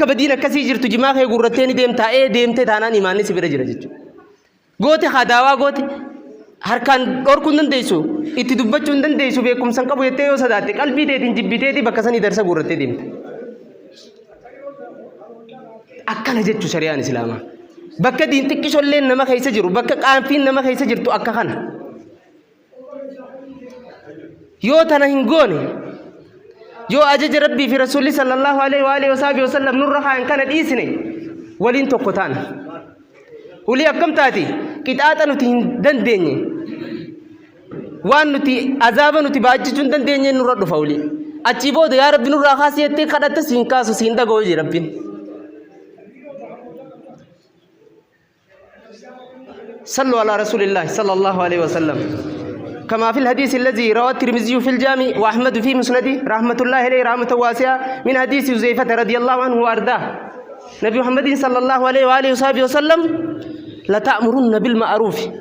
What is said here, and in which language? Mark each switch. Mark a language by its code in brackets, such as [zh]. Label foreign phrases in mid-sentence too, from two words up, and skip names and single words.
[om] badiin akkasii jirtu jimaa kee gurrattee ni deemtee taanaan imaanni si bira jira jechuudha goote hadaawaa goote harkaan dhorkuu hin dandeessu itti dubbachuu hin dandeessu beekumsan qabu jettee yoo sadaatte qalbii teetiin jibbiteeti bakka sanii darsa gurrattee deemte akkana jechuu shari'aan islaamaa bakka diin xiqqisholleen nama keessa jiru bakka qaanfiin nama keessa jirtu akka kana yoo tana hin goone yoo ajaja rabbii fi rasuulli [ar] صلى الله عليه وعلى آله وسلم [om] nurra kaan kana dhiisne waliin tokko taana ulii akkam taati qixaaxa nuti hin dandeenye waan nuti azaaba nuti baachachuu hin dandeenye nurra dhufa ulii achii booda yaa rabbi nurraa kaasi jettee kadhatta siin kaasu siin dhaga'u jee rabbiin [ar] صلوا على رسول الله صلى الله عليه وسلم كما في الحديث الذي رواه الترمذي في الجامع وأحمد في مسنده رحمة الله عليه رحمة واسعة من حديث حذيفة رضي الله عنه وأرضاه نبي محمد صلى الله عليه وآله وصحبه وسلم لتأمرن بالمعروف